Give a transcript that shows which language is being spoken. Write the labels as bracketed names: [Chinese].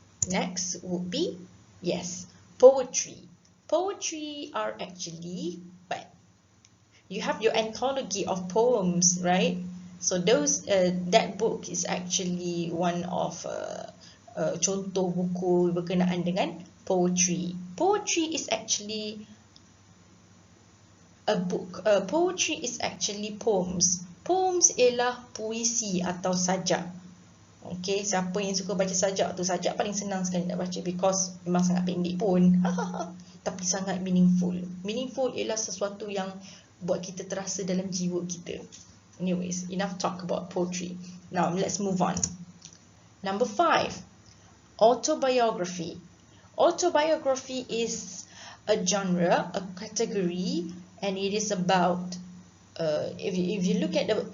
[English] Next would be, yes, poetry. Poetry are actually, but you have your anthology of poems, right? So those that book is actually one of contoh buku berkenaan dengan poetry. Poetry is actually a book. Poetry is actually poems. [Malay] Poems ialah puisi atau sajak. Okay, siapa yang suka baca sajak tu, sajak paling senang sekali nak baca because memang sangat pendek pun. Tapi sangat meaningful. Meaningful ialah sesuatu yang buat kita terasa dalam jiwa kita. [English] Anyways, enough talk about poetry. Now, let's move on. Number 5, autobiography. Autobiography is a genre, a category, and it is about, if you look at